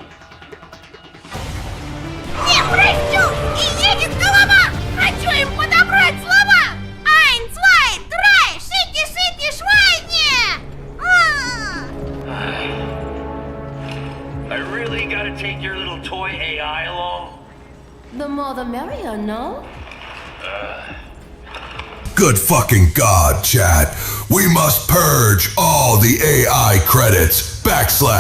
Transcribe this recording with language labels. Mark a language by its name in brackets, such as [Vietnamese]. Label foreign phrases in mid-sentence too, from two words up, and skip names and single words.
[Russian] Не прощу! И едет голова! Хочу им подобрать слова! [German] Ein, zwei, drei! Шики, шики, швайне! [English] I really gotta take your little toy AI along? The more the merrier, no? Good fucking God, chat. We must purge all the AI credits.